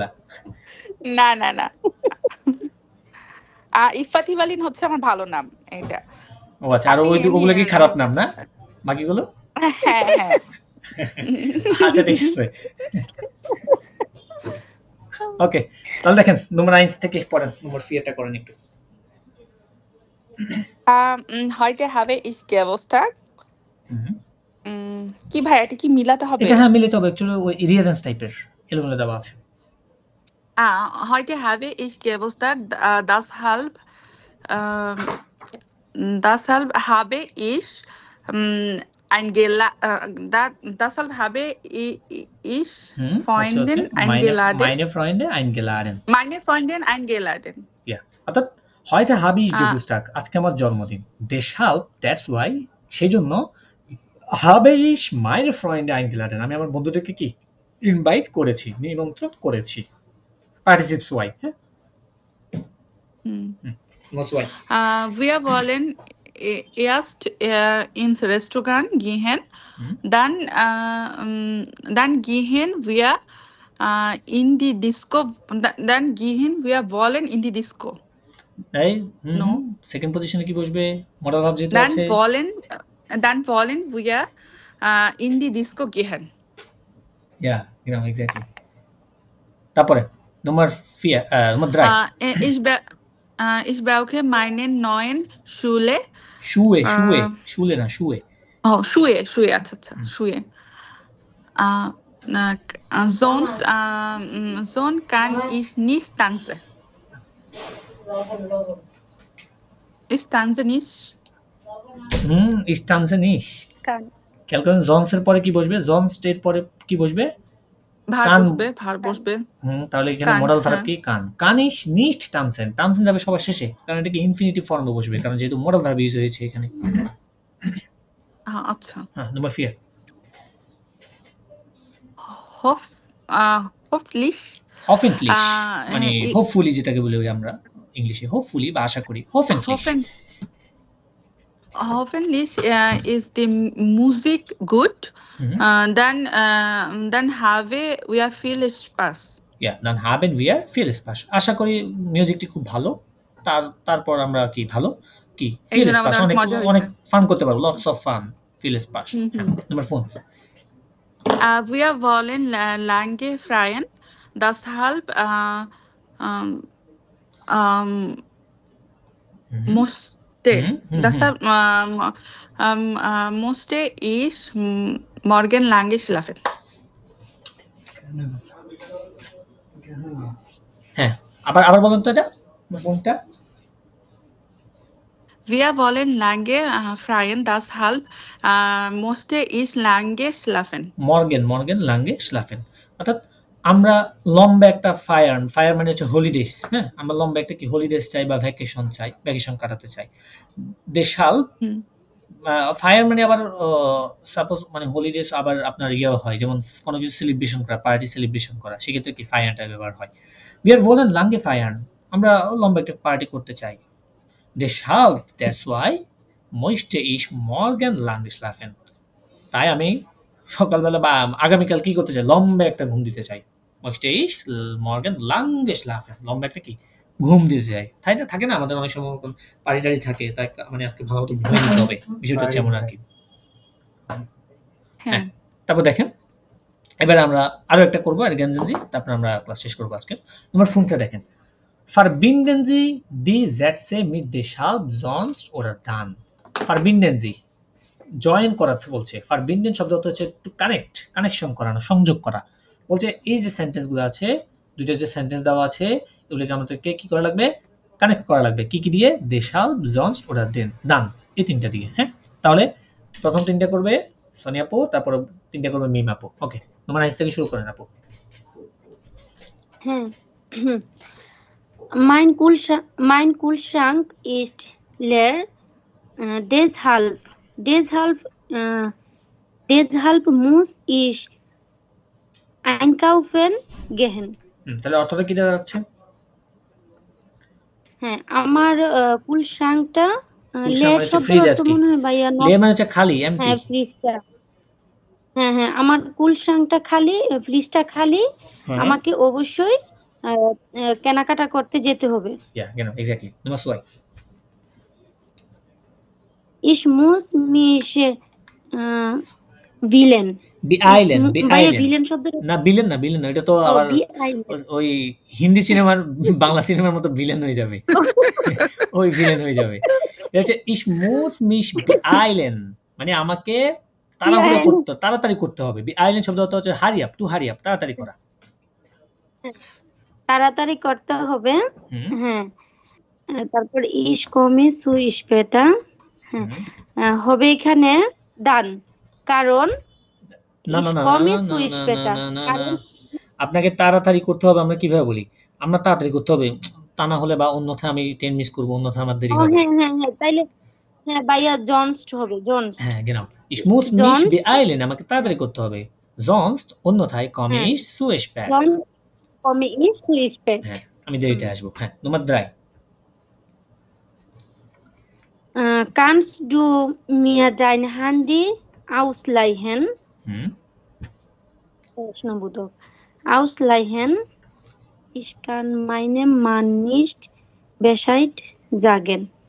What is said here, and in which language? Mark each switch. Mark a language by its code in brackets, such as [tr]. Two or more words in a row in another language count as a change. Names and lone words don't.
[bn] না না না, ইফাত ইভালিন হচ্ছে আমার ভালো নাম এটা। ও আচ্ছা আর আপনি ওগুলো কি খারাপ নাম না বাকিগুলো হ্যাঁ হ্যাঁ। আচ্ছা ঠিক আছে ওকে তাহলে দেখেন নম্বর 9 থেকে পড়েন নম্বর ফিয়ারটা করেন একটু [de] heute habe ich Geburtstag। হুম। [bn] কি ভাই, এটা কি মিলাতে হবে? এটা হ্যাঁ মিলিত হবে অ্যাকচুয়ালি ওই রিয়ারেন্স টাইপের এলোমেলো দেওয়া আছে [de] Heute habe ich Geburtstag, deshalb habe ich deshalb habe ich Freundin eingeladen. meine Freunde eingeladen Meine Freundin eingeladen. ja অর্থাৎ heute habe ich আহ, [bn] Geburtstag আজকে আমার জন্মদিন deshalb [en] that's why [bn] সেজন্য [de] habe ich meine Freunde eingeladen [bn] আমি আমার বন্ধুদেরকে কি ইনভাইট করেছি নিমন্ত্রণ করেছি [en] participes why [bn] হ্যাঁ hm. [de] was why Wir wollen erst ins Restaurant gehen, dann gehen wir in die Disco, dann gehen wir wollen in die Disco. [bn] এই [en] No. [bn] সেকেন্ড পজিশনে কি বসবে [en] modal verb [bn] যেটা [de] Dann [bn] আছে [de] wollen wir in die Disco gehen. [bn] yeah genau exactly তারপরে নম্বর 4 নম্বর 3 [de] Ich brauche meine neuen Schuhe. Schuhe Äh, Schule না Schuhe Oh, Schuhe, [bn] আচ্ছা আচ্ছা, [de] Schuhe. Sonst kann ich nicht tanzen. Ich tanze nicht. ich tanze nicht কান, [bn] খেয়াল করেন জনস এর পরে কি বসবে জনস এর পরে কি বসবে কান। ভার বসবে। তাহলে এখানে [de] কান, [en] modal verb [bn] হ্যাঁ। কি [de] kann kann ich nicht tanzen tanzen [bn] যাবে সবার শেষে কারণ এটা কি ইনফিনিটিভ ফর্মে বসবে কারণ যেহেতু [en] modal verb [bn] ইউজ হয়েছে এখানে আচ্ছা। হ্যাঁ নম্বর 4 [de] Hoffentlich [bn] hoffentlich মানে [de] ich- [bn] হোপফুলি যেটাকে বলি আমরা ইংলিশে হোপফুলি বা আশা করি [de] hoffentlich ist die Musik gut. Dann haben wir viel Spaß. [bn] yeah [de] dann haben wir viel Spaß [bn] আশা করি মিউজিকটি খুব ভালো তারপর আমরা কি ভালো কি viel এখানে [de] Spaß [bn] আমাদের মজা হয়েছে। অনেক ফান করতে পারবো [en] lots of fun [de] viel Spaß [bn] নম্বর 4 [de] Wir wollen lange freien, deshalb musste ich morgen lange schlafen. [bn] হ্যাঁ আবার বলুন তো এটা কোনটা [de] Wir wollen lange freien, deshalb musste ich lange schlafen. morgen lange schlafen [bn] অর্থাৎ আমরা লম্বা একটা ফায়ার মানে হচ্ছে হলিডেজ হ্যাঁ আমরা লম্বা একটা কি হলিডেজ চাই বা ভ্যাকেশন কাটাতে চাই দেশাল ফায়ার মানে আবার সাপোজ মানে হলিডেজ আবার আপনার হয় যেমন কোনো কিছু সেলিব্রেশন করা পার্টি সেলিব্রেশন করা সেক্ষেত্রে কি ফায়ারটা ব্যবহার হয় [en] we are [de] wollen lange feiern [bn] আমরা লম্বা একটা পার্টি করতে চাই deshalb [en] that's why [de] möchte ich morgen lange schlafen [bn] তাই আমি সকালবেলা বা আগামীকাল কি করতে চাই লম্বা একটা ঘুম দিতে চাই [de] möchte ich morgen lange schlafen [bn] লম্বা একটা কি ঘুম দিতে চাই তাই না থাকে না আমাদের অনেক সময় পার্টি টাড়ি থাকে তাই মানে আজকে ভালো মতো ঘুমিয়ে নিতে হবে বিষয়টা হচ্ছে এমন আর কি হ্যাঁ তারপর দেখেন এবার আমরা আরো একটা করবো আর জ্ঞানজি তারপর আমরা ক্লাস শেষ করবো আজকে তোমার ফোনটা দেখেন [de] Verbinden Sie die Sätze mit deshalb, sonst oder dann. Verbinden Sie [bn] জয়েন করা বলছে। Verbinden শব্দ অর্থ হচ্ছে [en] to connect, [bn] কানেকশন করানো, সংযোগ করা। বলছে এই যে সেন্টেন্সগুলো আছে, দুইটা যে সেন্টেন্স দেওয়া আছে, এগুলোকে আমাদেরকে কি করা লাগবে? কানেক্ট করা লাগবে। কি কি দিয়ে? [de] deshalb, sonst oder dann, [bn] এই তিনটা দিয়ে। হ্যাঁ, তাহলে প্রথম তিনটা করবে সোনিয়া আপু, তারপর তিনটা করবে মিম আপু। ওকে, তোমার আইস থেকে শুরু করেন আপু। হ্যাঁ। [de] mein Kühlschrank ist leer. Deshalb muss ich einkaufen gehen. [bn] তাহলে অর্থটা কি দাঁড়াচ্ছে? হ্যাঁ, আমার কুলশাংটা কুলশাং [de] লেয়ার [bn] মানে হচ্ছে শব্দের ফ্রিজ আর অর্থ কি। মনে হয় ভাইয়া লে মানে হচ্ছে খালি, এমটি। হ্যাঁ, ফ্রিজটা। হ্যাঁ হ্যাঁ, আমার কুলশাংটা খালি, ফ্রিজটা খালি। হ্যাঁ, আমাকে অবশ্যই কেনাকাটা করতে যেতে হবে। [de] ja, genau, exactly. Nummer 2. Ich muss mich villain. beeilen, [bn] ভাইয়া [de] beeilen। [bn] ভিলেন শব্দের না বিলেন না, বিলেন না, এটা তো আবার ওই হিন্দি সিনেমার বাংলা সিনেমার মতো ভিলেন হয়ে যাবে। ওই ভিলেন হয়ে যাবে। এটা হচ্ছে [de] ich muss mich beeilen, [bn] মানে আমাকে তাড়াহুড়ো করতে, তাড়াতাড়ি করতে হবে। beeilen শব্দ অর্থ হচ্ছে [en] hurry up, to hurry up, [bn] তাড়াতাড়ি করা। তাড়াতাড়ি করতে হবে। হুম, হ্যাঁ, তারপর [de] ich komme zu später। হ্যাঁ, হুম। [bn] হবে এখানে দান, কারণ না না [de] ich [bn] না না [de] komme [bn] না [de] zu [bn] না না [de] später, [bn] না না না, কারণ আপনাকে তাড়াতাড়ি করতে হবে। আমরা কিভাবে বলি? আমরা তাড়াতাড়ি করতে হবে, তা না হলে বা অন্যথায় আমি ট্রেন মিস করবো, অন্যথায় আমার দেরি হবে। হ্যাঁ হ্যাঁ হ্যাঁ, তাইলে হ্যাঁ ভাইয়া জনস্ট হবে, জনস্ট। হ্যাঁ, [de] genau. Ich muss mich জনস্ট, beeilen, [bn] আমাকে তাড়াতাড়ি করতে হবে। sonst, অন্যথায় komme হ্যাঁ, [de] ich zu spät। জনস্ট komme ich zu spät। [bn] হ্যাঁ, আমি দেরিতে আসবো। হ্যাঁ, [de] Nummer 3. Kannst du mir dein Handy ausleihen? হুম, [bn] প্রশ্নবোধক। [de] Ausleihen, ich kann meinen Mann nicht Bescheid sagen.